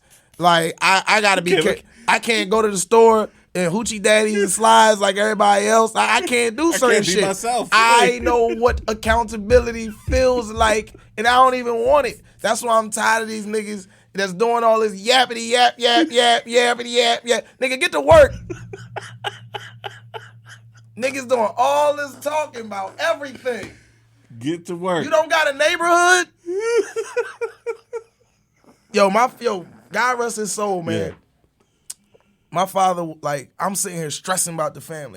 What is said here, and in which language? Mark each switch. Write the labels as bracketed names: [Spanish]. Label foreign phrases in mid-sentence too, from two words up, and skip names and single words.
[English] Like I gotta be. I can't go to the store and hoochie daddies and slides like everybody else. I can't do certain shit. Myself. I know what accountability feels like, and I don't even want it. That's why I'm tired of these niggas that's doing all this yappity yap yap yap yappity yap yap. Nigga, get to work. Niggas doing all this talking about everything. Get to work. You don't got a neighborhood? Yo, God rest his soul, man. Yeah. My father, like, I'm sitting here stressing about the family.